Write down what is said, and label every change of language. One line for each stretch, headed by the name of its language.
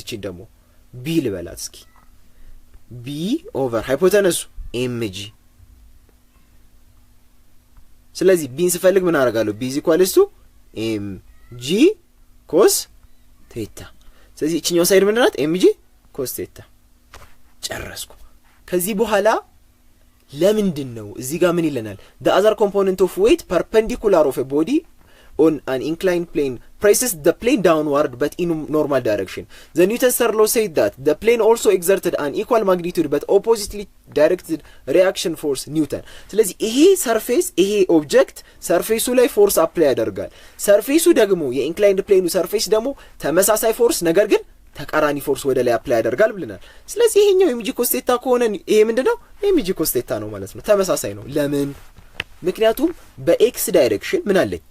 Amharic: እቺን ደግሞ ቢ ልበላት እስኪ። ቢ ኦቨር ሃይፖተነሱ ኤምጂ። ስለዚህ ቢን ስፈልግ ምን አደርጋለሁ? ቢ ኢዝ ኢኳልስ ቱ ኤምጂ ኮስ ቴታ። ስለዚህ እቺኛው ሳይድ ምንድናት? ኤምጂ ኮስ ቴታ። ጨረስኩ። ከዚህ በኋላ ለምንድን ነው እዚህ ጋር ምን ይለናል?
English: the other component of weight perpendicular of a body on an inclined plane presses the plane downward but in normal direction. The Newton's third law said that the plane also exerted an equal magnitude but oppositely directed reaction force Newton.
Amharic: ስለዚህ ይሄ ሰርፌስ ይሄ ኦብጀክት ሰርፌሱ ላይ ፎርስ አፕላይ ያደርጋል። ሰርፌሱ ደግሞ የኢንክላይንድ ፕሌኑ ሰርፌስ ደግሞ ተመሳሳይ ፎርስ ነገር ግን ተቃራኒ ፎርስ ወደ ላይ አፕላይ ያደርጋል ብለናል። ስለዚህ ይሄኛው ኤምጂ ኮስ ቴታ ከሆነ ይሄ ምንድነው? ኤምጂ ኮስ ቴታ ነው ማለት ነው። ተመሳሳይ ነው። ለምን? ምክንያቱም በኤክስ ዳይሬክሽን ምን አለኝ?